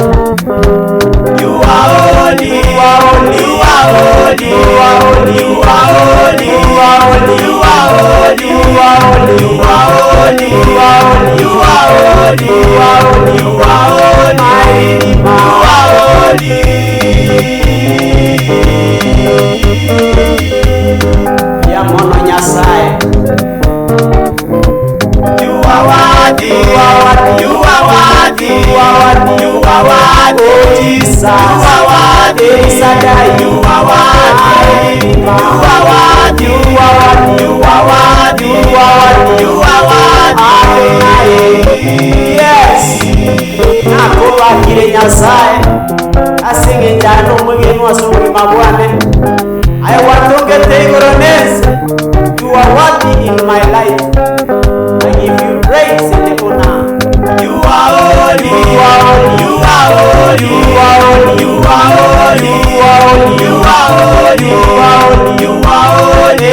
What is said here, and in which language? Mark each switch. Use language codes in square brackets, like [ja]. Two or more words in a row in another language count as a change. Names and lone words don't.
[en] You are holy. You are holy. You are holy. You are holy. You are holy. You are holy. You are holy. You are holy. You are holy. You are holy. You are holy. You are holy. You are holy. My Redeemer. You are holy. [guz] Ya mono Nyasaye. [en] You are worthy. You are worthy. You are worthy. You are worthy. You are worthy. Oh Jesus. You are worthy. Shaddai. You are worthy. You are worthy. You are worthy. You are worthy. You are worthy. You are Adonai. worthy. Yes. [guz] Nakobakire Nyasaye asinge njyana umugeni wasubulima bwane aiwatongete igoro neza. [en] You are worthy in my life. I give you praise and honor. You are holy. You are holy. You are holy. You are holy. You are holy. You are holy. You are holy. You are holy. You are holy.